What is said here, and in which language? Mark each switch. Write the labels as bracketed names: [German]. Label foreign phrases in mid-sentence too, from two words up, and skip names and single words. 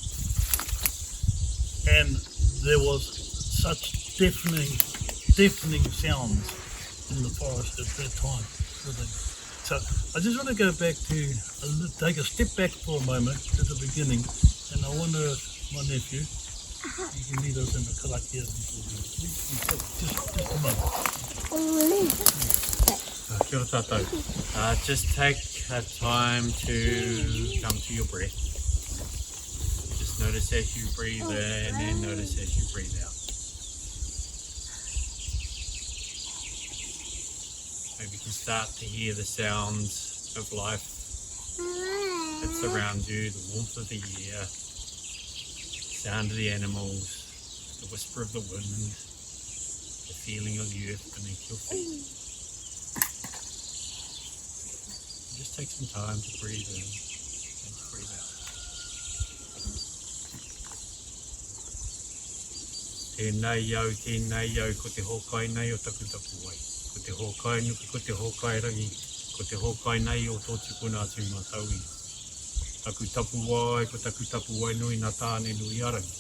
[English] And there was such deafening sounds in the forest at that time. So I just want to go back to, take a step back for a moment to the beginning, and I wonder if my nephew, you can lead us in the karakia before we just a moment. [Māori] Kia ora tātou. [English] Just take time to come to your breath. Just notice as you breathe in and then notice as you breathe out. Maybe you can start to hear the sounds of life that surround you, the warmth of the air, the sound of the animals, the whisper of the wind, the feeling of the earth beneath your feet. Just take some time to breathe in and to breathe out. [Māori] Tēnei au, ko te hokai nei o taku tapu wai. Ko te hokai nuku, ko te hokai rangi, ko te hokai nei o tō tukuna atu mātaui. Taku tapu wai, ko taku tapu wai nui nā tāne nui arangi.